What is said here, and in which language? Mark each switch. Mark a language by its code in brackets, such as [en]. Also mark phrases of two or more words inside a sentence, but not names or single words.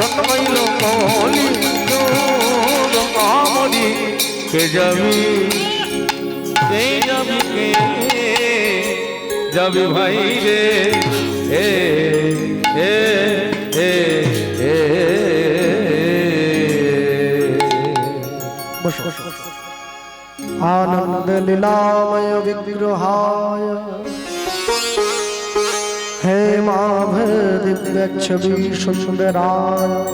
[bn] কে যাবি সেই যাবি কে যাবি ভাই রে এ এ এ এ [sa] आनंद लीलामय विग्रहाय हे माभ दिव्य छवि सुंदराय